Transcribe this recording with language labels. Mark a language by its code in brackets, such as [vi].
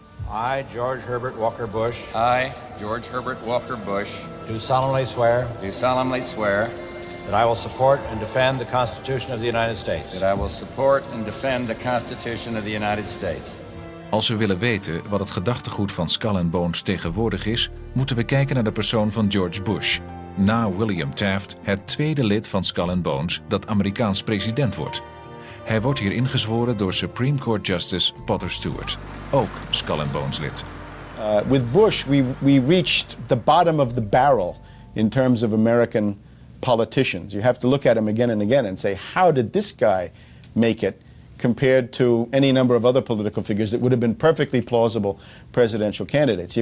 [en] I, George Herbert Walker Bush. I, George Herbert Walker Bush. Do solemnly swear. Do solemnly swear. That I will support and defend the Constitution of the United States. That I will support and defend the Constitution of the United States. [nl] Als we willen weten wat het gedachtegoed van Skull and Bones tegenwoordig is, moeten we kijken naar de persoon van George Bush. Na William Taft het tweede lid van Skull and Bones dat Amerikaans president wordt. Hij wordt hier ingezworen door Supreme Court Justice Potter Stewart, ook Skull and Bones lid. [en] With Bush, we reached the bottom of the barrel in terms of American politicians. You have to look at him again and again and say, how did this guy make it compared to any number of other political figures that would have been perfectly plausible presidential candidates?